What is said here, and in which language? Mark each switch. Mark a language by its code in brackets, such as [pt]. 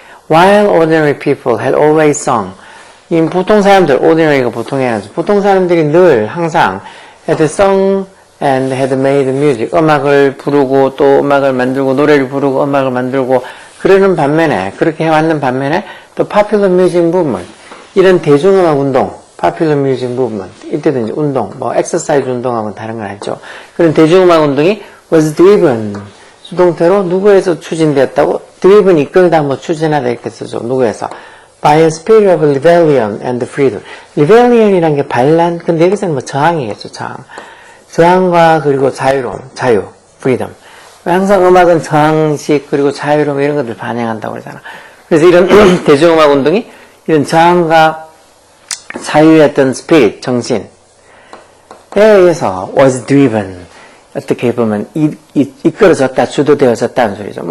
[en] While ordinary people had always sung, [ko] 이 보통 사람들, ordinary가 보통이 아니라 보통 사람들이 늘 항상 [en] had sung and had made music, [ko] 음악을 부르고 또 음악을 만들고 노래를 부르고 음악을 만들고 그러는 반면에 그렇게 해왔는 반면에 또 [en] popular music movement [ko] 이런 대중음악 운동, popular music movement, 이때도 이제 운동, 뭐 exercise 운동하고는 다른 건 아니죠. 그런 대중음악 운동이 [en] was driven, [ko] 수동태로 누구에서 추진되었다고? driven 이끌다, 뭐 추진하다 이렇게 쓰죠. 누구에서? [en] by a spirit of rebellion and freedom. [ko] rebellion이란 게 반란, 근데 여기서는 뭐 저항이겠죠, 저항. 저항과 그리고 자유로움, freedom. 항상 음악은 저항식 그리고 자유로움 이런 것들 반영한다고 그러잖아. 그래서 이런 대중음악 운동이 이런 저항과 자유의 어떤 spirit, 정신에 의해서 [en] was driven, [ko] 어떻게 보면 이끌어졌다, 주도되어졌다는 소리죠.